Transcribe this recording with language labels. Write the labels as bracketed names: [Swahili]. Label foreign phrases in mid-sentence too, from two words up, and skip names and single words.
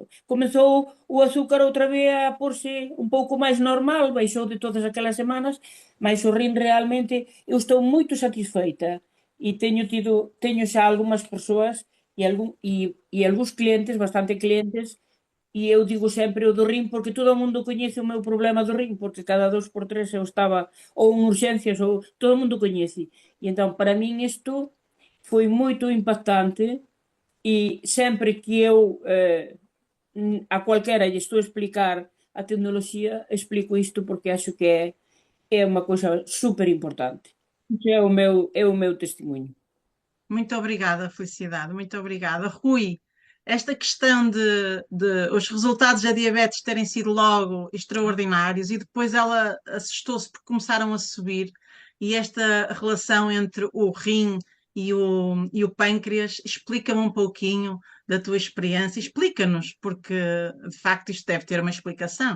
[Galician] Comezou o azúcar outra vez a porse un pouco máis normal, baixou de todas aquelas semanas, mas o rin realmente, eu estou moito satisfeita e teño xa algunhas persoas e algúns clientes, bastante clientes, e eu digo sempre o do rin porque todo o mundo coñece o meu problema do rin, porque cada 2 por 3 eu estaba ou en urxencias ou todo o mundo coñece. E entón, para min isto foi moito impactante e sempre que eu a cualquera lle estou a explicar a tecnoloxía, explico isto porque acho que é unha cousa super importante. Iso é o meu testemunho. [Portuguese] Muito obrigada, Felicidade, muito obrigada. Rui, esta questão de os resultados da diabetes terem sido logo extraordinários e depois ela assustou-se porque começaram a subir, e esta relação entre o rim e o pâncreas, explica-me um pouquinho da tua experiência, explica-nos, porque de facto isto deve ter uma explicação.